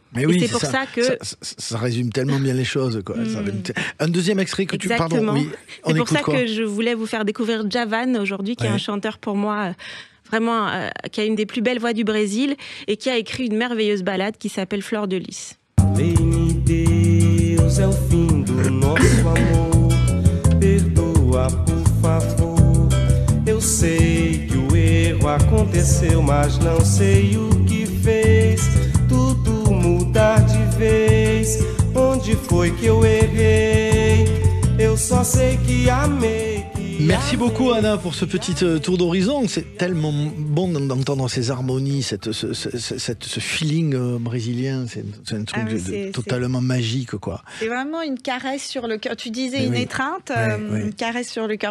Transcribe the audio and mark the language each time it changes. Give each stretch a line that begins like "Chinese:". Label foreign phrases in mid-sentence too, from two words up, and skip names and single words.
French: Et c'est pour ça que... Ça résume tellement bien les choses, quoi. Un deuxième extrait que tu... Pardon, c'est pour ça que je voulais vous faire découvrir Djavan aujourd'hui, qui est un chanteur pour moi... vraiment, qui a une des plus belles voix du Brésil et qui a écrit une merveilleuse ballade qui s'appelle Fleur de Lys.
Portuguese: Vem Deus, é o fim do nosso amor. Perdoa, por favor. Eu sei que o erro aconteceu, mas não sei o que fez tudo mudar de vez. Onde foi que eu errei? Eu só sei que amei.
French: Merci beaucoup Anna pour ce petit tour d'horizon. C'est tellement bon d'entendre ces harmonies, ce feeling brésilien. C'est un truc totalement magique, quoi. C'est vraiment une caresse sur le cœur. Tu disais une étreinte, une caresse sur le cœur.